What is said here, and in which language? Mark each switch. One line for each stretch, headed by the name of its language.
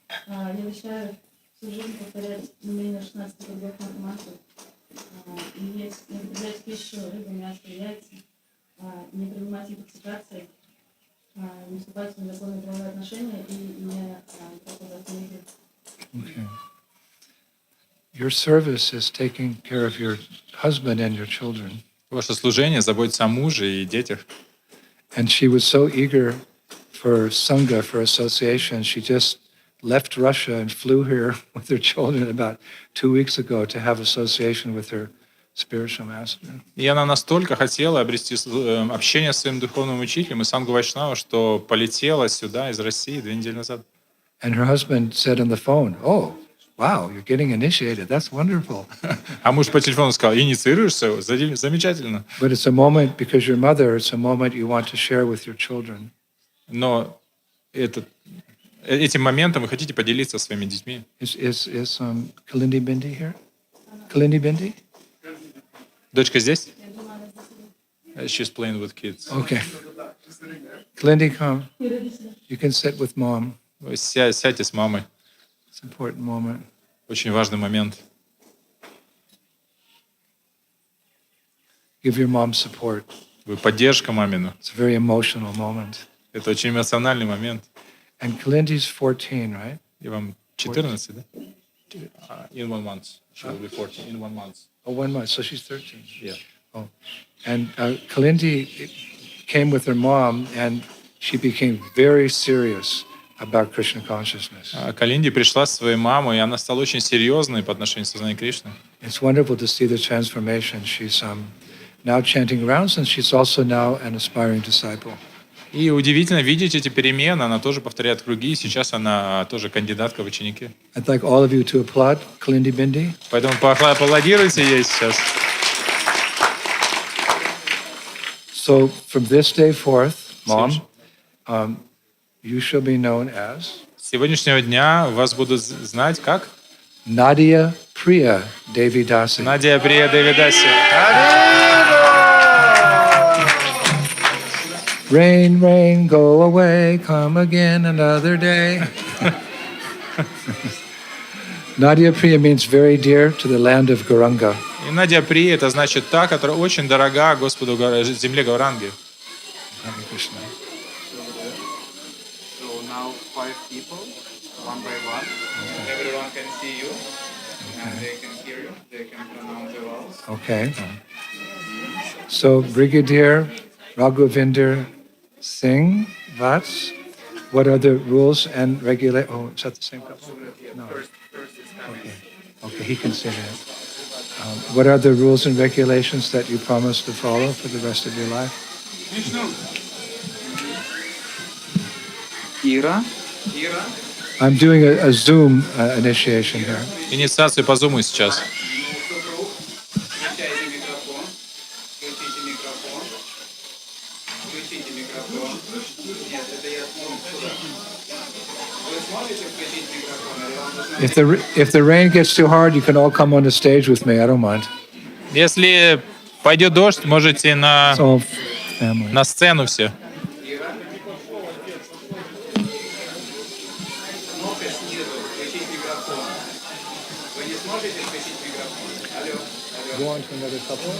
Russian: Я решаю всю жизнь повторять номеру 16 годов мантру. И есть не употреблять пищу, рыбу, мясо, яйца, не принимать интоксикации, не вступать в незаконные половые отношения и не пропадать в
English: Okay. Your service is taking care of your husband and your children.
Russian: Ваше служение заботится о муже и детях.
English: And she was so eager for Sangha, for association, she just left Russia and flew here with her children about 2 weeks ago to have association with her spiritual master.
Russian: И она настолько хотела обрести общение с своим духовным учителем и Сангу Вайшнава, что полетела сюда из России 2 недели назад.
English: And her husband said on the phone, "Oh, wow, you're getting initiated. That's wonderful."
Russian: А муж по телефону сказал: инициируешься? Замечательно.
English: But it's a moment, because you're mother, it's a moment you want to share with your children.
Russian: Но этим моментом вы хотите поделиться со своими детьми.
English: Is Kalindi Bindi here? Kalindi Bindi?
Russian: Дочка здесь?
English: She's playing with kids. Okay. Kalindi, come. You can sit with mom.
Russian: Вы сядьте с мамой.
English: It's an important moment.
Russian: Очень важный момент.
English: Give your mom support.
Russian: Вы поддержка мамину.
English: It's a very emotional moment.
Russian: Это очень эмоциональный момент.
English: And Kalindi's 14, right?
Russian: И вам 14, да?
English: In 1 month. She will be 14 in 1 month. Oh, 1 month. So she's 13. Yeah. Oh. And Kalindi came with her mom, and she became very serious about Krishna consciousness.
Russian: Калинди пришла со своей мамой, и она стала очень серьезной по отношению к сознанию Кришны.
English: It's wonderful to see the transformation. She's now chanting rounds, and she's also now an aspiring disciple.
Russian: И удивительно видеть эти перемены. Она тоже повторяет круги, и сейчас она тоже кандидатка в ученики.
English: I'd like all of you to applaud Kalindi Bindi.
Russian: Поэтому поаплодируйте ей сейчас.
English: So from this day forth, Mom, you shall be known as
Russian: С сегодняшнего дня вас будут знать как
English: Nadia Priya Devi Dasi.
Russian: Надя Прия Девидаси.
English: Rain, rain, go away, come again another day. Nadia Priya means very dear to the land of Gauranga.
Russian: И Надя Прия — это значит та, которая очень дорога Господу земле Гауранги.
Sanskrit: Hare Krishna.
English: So now 5 people, one by one. Everyone can see you, and they can hear you. They can pronounce the vowels. Okay. So Brigadier Raghuvinder Singh Vats, what are the rules and regulations? Oh, is that the same couple? No. Okay, he can say that. What are the rules and regulations that you promise to follow for the rest of your life?
Russian: Ира.
English: I'm doing a Zoom initiation here.
Russian: Инициацию по Зуму сейчас. Включайте микрофон. Включите микрофон. Включите микрофон. Нет, это я сюда. Вы сможете включить микрофон, или вам нужно...
English: If the rain gets too hard, you can all come on the stage with me. I don't mind.
Russian: Если пойдет дождь, можете на
English: So family.
Russian: На сцену все. Ира. Ну-ка снизу включить микрофон. Вы не сможете включить микрофон? Алло, алло.
English: Go on to another couple.